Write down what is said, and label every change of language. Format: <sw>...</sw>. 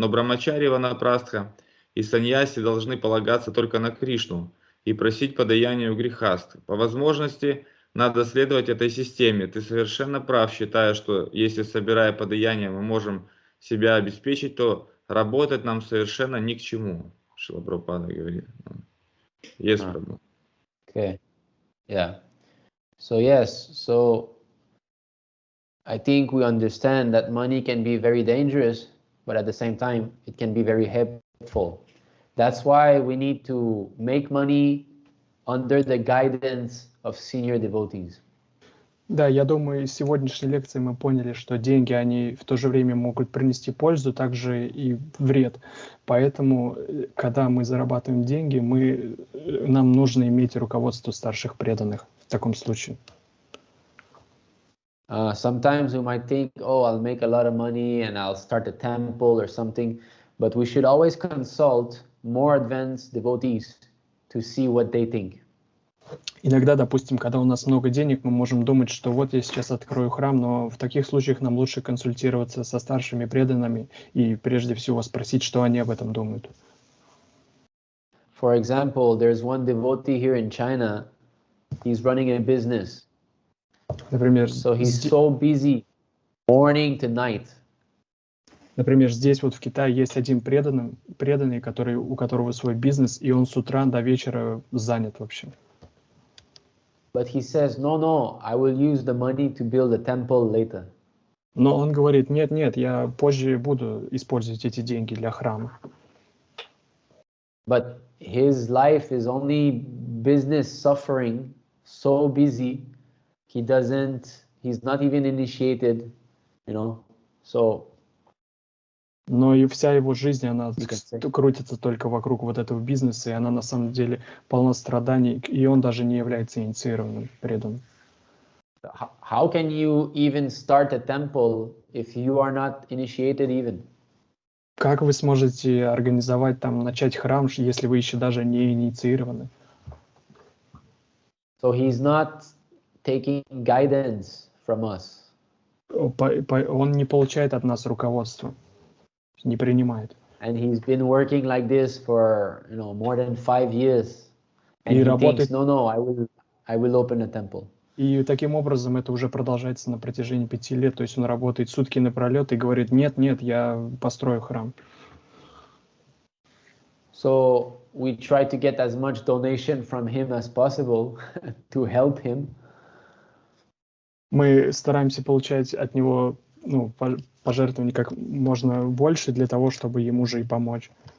<ru>Но брахмачари, ванапрастха и саньяси должны полагаться только на Кришну и просить подаяния у грихастх. По возможности надо следовать этой системе. Ты совершенно прав, считая, что если, собирая подаяние, мы можем себя обеспечить, то работать нам совершенно ни к чему. Шрила Прабхупада говорит.</ru> <en>Yes, Prabhu. Okay. Yeah. So I think we understand that money can be very dangerous, but at the same time, it can be very helpful. That's why we need to make money under the guidance of senior devotees.</en> <ru>Да, я думаю, из сегодняшней лекции мы поняли, что деньги, они в то же время могут принести пользу, также и вред. Поэтому, когда мы зарабатываем деньги, нам нужно иметь руководство старших преданных в таком случае.</ru> <en>Sometimes we might think, I'll make a lot of money and I'll start a temple or something, but we should always consult more advanced devotees to see what they think.</en> <ru>Иногда, допустим, когда у нас много денег, мы можем думать, что вот я сейчас открою храм, но в таких случаях нам лучше консультироваться со старшими преданными и прежде всего спросить, что они об этом думают.</ru> <en>For example, there's one devotee here in China. He's running a business.</en> <ru>Например,</ru> <en>So he's so busy morning to night.</en> <ru>Например, здесь вот в Китае есть один преданный, у которого свой бизнес, и он с утра до вечера занят вообще.</ru> <en>But he says, no, I will use the money to build a temple later.</en> <ru>Но он говорит, нет, я позже буду использовать эти деньги для храма.</ru> <en>But his life is only business suffering, so busy, he's not even initiated, so.</en> <ru>Но и вся его жизнь, она крутится только вокруг вот этого бизнеса, и она на самом деле полна страданий, и он даже не является инициированным, преданным.</ru> <en>How can you even start a temple if you are not initiated even?</en> <ru>Как вы сможете организовать там, начать храм, если вы еще даже не инициированы?</ru> <en>So he's not taking guidance from us.</en> <ru>Он не получает от нас руководства, не принимает.</ru> <en>And he's been working like this for more than 5 years. And</en> <ru>И</ru> <en>he</en> <ru>работает...</ru> <en>thinks, no, I will open a temple.</en> <ru>И таким образом это уже продолжается на протяжении 5 лет. То есть он работает сутки напролет и говорит, нет, я построю храм.</ru> <en>So we try to get as much donation from him as possible to help him.</en> <ru>Мы стараемся получать от него пожертвований как можно больше для того, чтобы ему же и помочь.</ru>